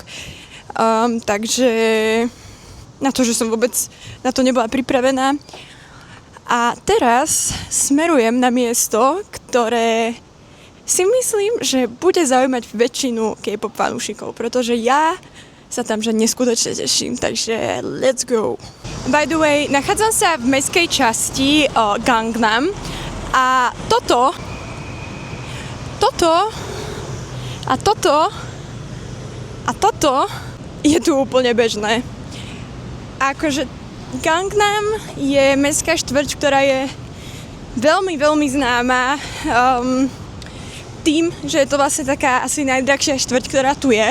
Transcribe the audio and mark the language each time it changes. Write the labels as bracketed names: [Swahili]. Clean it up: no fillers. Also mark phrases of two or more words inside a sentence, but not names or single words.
[Slovak] Takže na to, že som vôbec na to nebola pripravená. A teraz smerujem na miesto, ktoré si myslím, že bude zaujímať väčšinu K-pop fanúšikov, pretože ja sa tam že neskutočne teším, takže [English] let's go. By the way, [Slovak] nachádzam sa v mestskej časti Gangnam a toto je tu úplne bežné. Akože Gangnam je mestská štvrť, ktorá je veľmi, veľmi známa tým, že je to vlastne taká asi najdrahšia štvrť, ktorá tu je.